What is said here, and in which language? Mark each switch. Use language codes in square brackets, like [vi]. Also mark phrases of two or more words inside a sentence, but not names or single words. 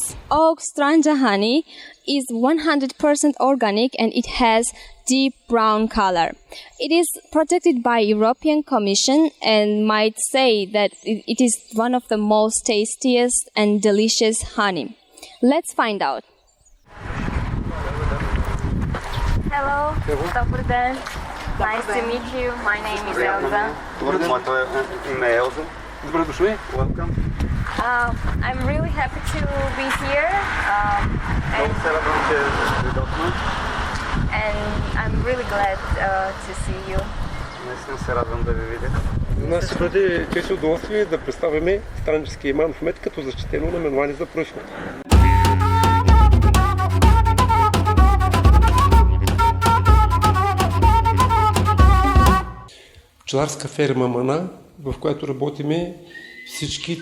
[en] Oak Stranja honey is 100% organic and it has deep brown color. It is protected by European Commission and might say that it is one of the most tastiest and delicious honey. Let's find out. Hello, [bg] добър ден. [en] Nice to meet you. My name is Elza. [bg] Добър ден, моето име е Елза. Добре дошли. [en] Welcome. I'm really happy to be here. [bg] Много се радвам, че дойдохме. [en] And I'm really glad to see you. [bg] Наистина се радвам да ви видя. За нас ще бъде чест и удоволствие да представяме странджевския иман в мед като защитено наименование за произход. Пчеларска ферма Мана, в която работиме всички.